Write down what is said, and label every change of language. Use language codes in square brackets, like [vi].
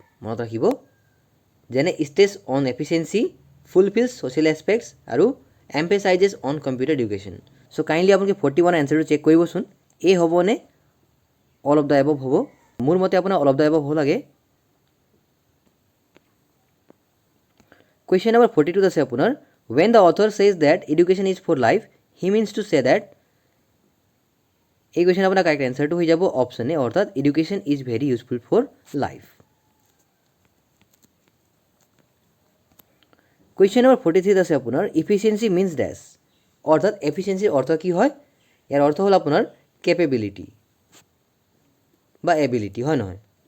[as] মনত ৰাখিব যেনে [en] Stress on efficiency, fulfils social aspects আৰু emphasizes on computer education. [as] So kindly আপোনালোকে 41 এনচাৰটো চেক কৰিবচোন, এই হ'বনে [en] all of the above [as] হ'ব? মোৰ মতে আপোনাৰ [en] all of the above [as] হ'ব লাগে। কুৱেশ্যন নম্বৰ 42 আছে আপোনাৰ [en] when the author says that education is for life, he means to say that। [as] এই কুৱেশ্যন আপোনাৰ কাৰেক্ট এনচাৰটো হৈ যাব অপশ্যন এ, অৰ্থাৎ [en] Education is very useful for life. [as] Question number 43 আছে আপোনাৰ ইফিচিয়েঞ্চি মিনছ ডেছ, অৰ্থাৎ এফিচিয়েঞ্চিৰ অৰ্থ কি হয়? ইয়াৰ অৰ্থ হ'ল আপোনাৰ কেপেবিলিটি বা এবিলিটি, হয় নহয়?